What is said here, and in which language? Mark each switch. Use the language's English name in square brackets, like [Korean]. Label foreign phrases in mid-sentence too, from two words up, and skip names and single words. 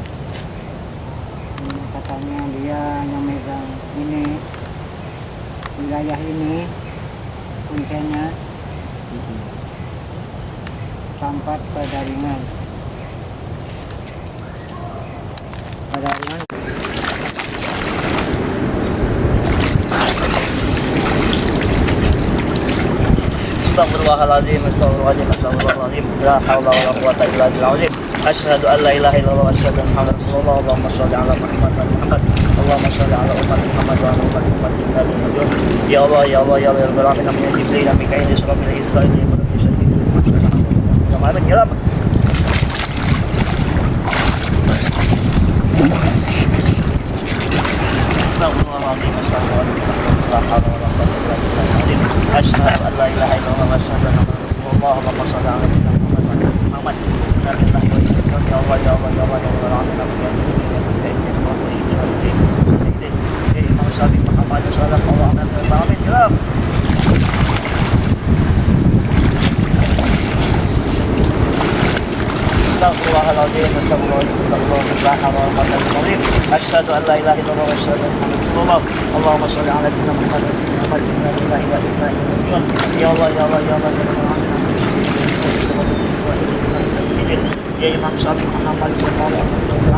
[Indonesian] Katanya dia yang megang ini wilayah ini kuncinya tempat padaringan. Padaringan. [Arabic] أستغفر الله العظيم، أستغفر الله العظيم، أستغفر الله العظيم. لا حول ولا قوة إلا بالله. أشهد أن لا إله إلا الله وأشهد أن محمدا رسول الله. اللهم صل على محمد وآل محمد. اللهم صل على أمة محمد وعلى أمة محمد. يا الله، يا الله، يا الله، يا رب العالمين. Amin. Jibril, Mikail, Israfil, Israil, [Indonesian] Kemarin ya, [Arabic] أستغفر الله العظيم، أستغفر الله العظيم. لا حول ولا قوة إلا بالله. أشهد أن لا إله إلا الله وأشهد أن محمدا رسول الله. اللهم صل على محمد وآل محمد. يا الله، يا الله، يا الله، يا رب العالمين. إمام شافعي محمد صلى الله عليه وسلم. أستغفر الله العظيم، أستغفر الله العظيم، أستغفر الله العظيم، لا حول ولا قوة إلا بالله. أشهد أن لا إله إلا الله وأشهد أن محمدا رسول الله. اللهم صل على سيدنا محمد وسيدنا محمد. إنا لله وإنا إليه راجعون. يا الله، يا الله، يا الله، يا رب العالمين. يا إمام شافعي محمد صلى الله عليه وسلم.